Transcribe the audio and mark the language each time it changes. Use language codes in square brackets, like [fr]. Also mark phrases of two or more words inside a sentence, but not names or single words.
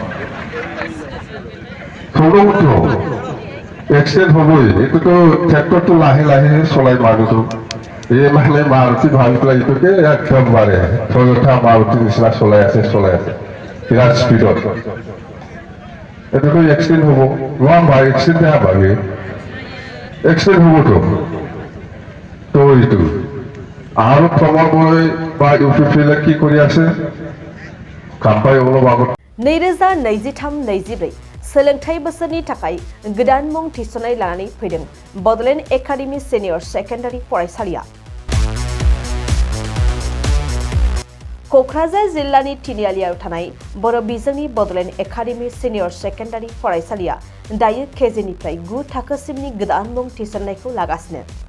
[as] সৌৰভটো এক্সিডেণ্ট হ'বই এইটোতো ট্ৰেক্টৰটো লাহে লাহে চলাই মানুহটো এই মানে মাৰুতি ভাবি পেলাই এইটোকে একেবাৰে টয়োটা মাৰুতি নিচিনা চলাই আছে বিৰাট স্পীডত এটাতো এক্সটেন্ড হব ইমান ভাই এক্সটেন্ড দেখা পাবি এক্সটেন্ড হবতো তো এইটো আৰু প্ৰমোদই বা ইউপিপিএলে কি কৰি আছে কাম্পাই অলপ আগত [brx] 2023-24 सोलोंथाइ बोसोरनि थाखाय गोदान मुं थिसननाय लानानै फैदों बडलेण्ड एकाडेमि सिनियर सेकेन्डारि फरायसालिया क'क्राझार जिल्लानि तिनिआलियाव थानाय बर' बिजोंनि बडलेण्ड एकाडेमि सिनियर सेकेन्डारि फरायसालिया दायो केजिनिफ्राय 9 थाखोसिमनि गोदान मुं थिसननायखौ लागासिनो